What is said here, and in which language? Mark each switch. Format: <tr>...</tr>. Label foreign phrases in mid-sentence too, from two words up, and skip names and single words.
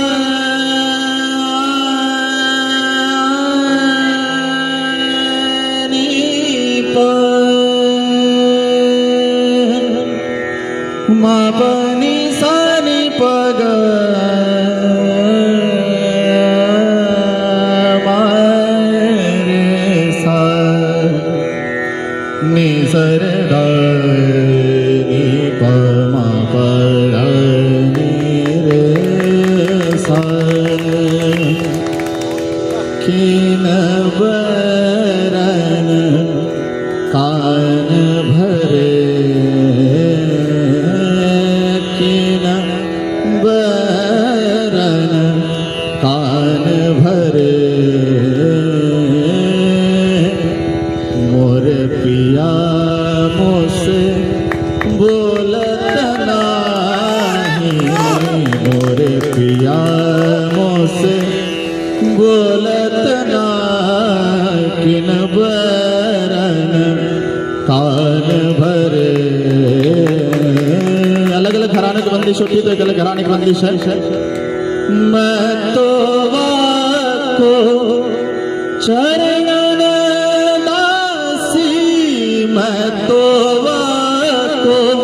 <bra>मा प नि सा नि प ग मा रे सा नि स रे ध नि प मा प ध नि रे सा किन बरन कान भरे बरन कान भरे मोर पिया मोसे बोलत नाही, मोर पिया मोसे बोलत नाही, किन बरन कान भरे।</bra> <hi>अलग अलग घराने की बंदिश होती है, तो एक अलग घराने की बंदिश है।</hi> <bra>मैं तो को चरणन दासी, मैं तो को</bra>